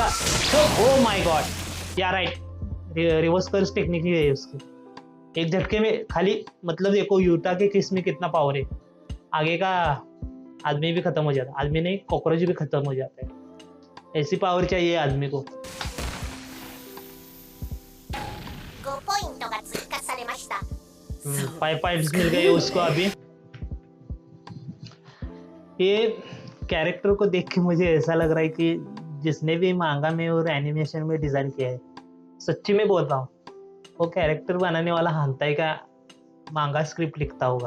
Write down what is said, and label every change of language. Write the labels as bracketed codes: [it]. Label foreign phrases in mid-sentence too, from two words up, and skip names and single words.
[en] oh my god, yeah right, reverse curse technique [hi] ही है उसकी। एक झटके में खाली, मतलब देखो यूटा के किस में कितना पावर है, आगे का आदमी भी खत्म हो जाता है, आदमी नहीं कॉकरोच भी खत्म हो जाता है। ऐसी पावर चाहिए आदमी को। [ja] 5 ポイントが追加されました。 [hi] 5 पॉइंट्स मिल गए उसको अभी। ये कैरेक्टर को देख के मुझे ऐसा लग रहा है कि जिसने भी मांगा में और एनिमेशन में डिजाइन किया है, सच्ची में बोल रहा हूँ, वो कैरेक्टर बनाने वाला हांताई का [en] manga script [hi] लिखता होगा।